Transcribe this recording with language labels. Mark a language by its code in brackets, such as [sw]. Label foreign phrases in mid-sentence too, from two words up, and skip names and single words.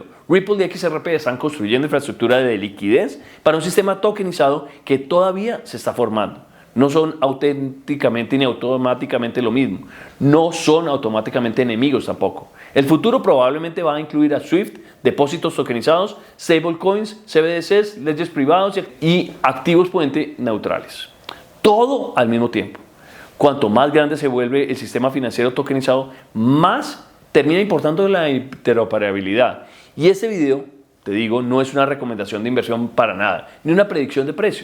[es] Ripple y XRP están construyendo infraestructura de liquidez para un sistema tokenizado que todavía se está formando. No son auténticamente ni automáticamente lo mismo. No son automáticamente enemigos tampoco. El futuro probablemente va a incluir a Swift, depósitos tokenizados, stablecoins, CBDCs, ledgers privados y activos puente neutrales. Todo al mismo tiempo. Cuanto más grande se vuelve el sistema financiero tokenizado, más termina importando la interoperabilidad. Y este video, te digo, no es una recomendación de inversión para nada, ni una predicción de precio.